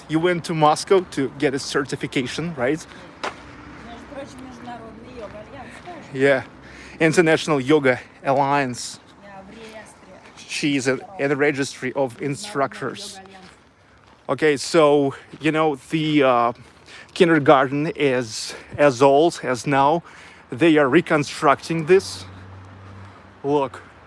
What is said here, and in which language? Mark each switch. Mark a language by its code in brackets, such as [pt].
[en] You went to Moscow to get a certification, right? [ru] Между прочим, Международный йога-альянс тоже. [en] Yeah. International Yoga Alliance. [ru] Я в реестре. [en] She is in the registry of instructors. [ru] Йога-альянс. [en] Okay, so, you know, the kindergarten is as old as now. They are reconstructing this. Look.